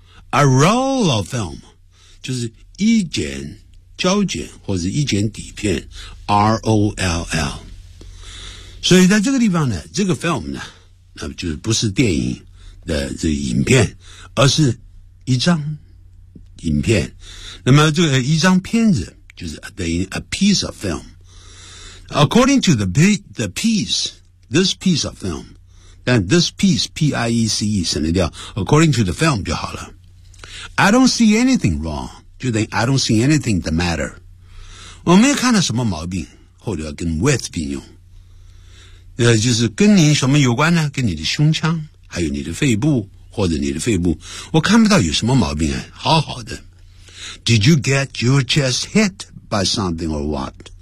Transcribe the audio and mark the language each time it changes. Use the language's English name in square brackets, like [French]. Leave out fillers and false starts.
[English] A roll of film, [Chinese] 就是一卷胶卷或者一卷底片 ,ROLL。所以在这个地方呢这个 film 呢那就是不是电影的这个影片而是一张影片。那么这个一张片子就是等于 a piece of film。 [English] According to the piece, this piece of film, 但 this piece, P-I-E-C-E, [Chinese] 省得掉 [English] ,according to the film 就好了。I don't see anything wrong. [Chinese] 就等于 [English] I don't see anything the matter. [Chinese] 我没有看到什么毛病或者要跟 with 并用。就是跟你什么有关呢跟你的胸腔还有你的肺部或者你的肺部。我看不到有什么毛病啊好好的。 [English] Did you get your chest hit by something or what?